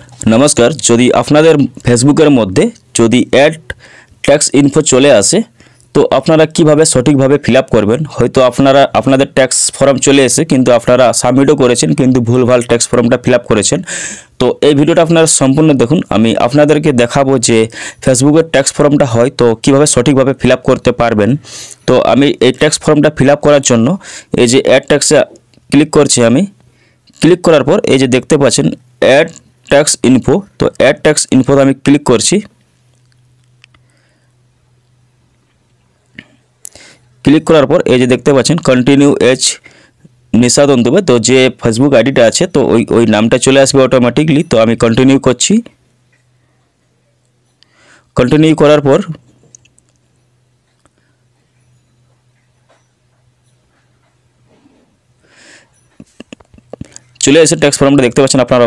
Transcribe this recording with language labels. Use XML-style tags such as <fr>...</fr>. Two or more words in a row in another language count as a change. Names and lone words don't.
<bn>নমস্কার যদি আপনাদের ফেসবুকের মধ্য যদি</bn> <en>ad tax info</en> <bn>চলে আসে তো আপনারা কিভাবে সঠিকভাবে ফিলআপ করবেন। হয়তো আপনারা আপনাদের</bn> <en>tax form</en> <bn>চলে এসে কিন্তু আপনারা সাবমিটও করেছেন কিন্তু ভুলভাল</bn> <en>tax formটা</en> <bn>ফিলআপ করেছেন। तो এই ভিডিওটা আপনারা সম্পূর্ণ দেখুন। আমি আপনাদেরকে দেখাবো যে ফেসবুকের</bn> <en>tax formটা</en> <bn>হয় তো কিভাবে সঠিকভাবে ফিলআপ করতে পারবেন। তো আমি এই</bn> <en>tax formটা</en> <bn>ফিলআপ করার জন্য এই যে</bn> <en>ad taxে</en> <bn>ক্লিক করছি। আমি ক্লিক করার পর এই যে দেখতে পাচ্ছেন</bn> <en>ad tax info,</en> <bn>तो</bn> <en>ad tax info</en> <bn>আমি ক্লিক করছি। ক্লিক করার পর এই যে দেখতে পাচ্ছেন</bn> <en>continue as</en> <bn>নিশাদ অন্তবে, তো যে ফেসবুক আইডিটা আছে তো ওই নামটা চলে আসবে অটোমেটিকলি। তো আমি কন্টিনিউ করছি। কন্টিনিউ করার পর চলে এসে</bn> <en>tax formটা</en> <bn>দেখতে পাচ্ছেন আপনারা।</bn>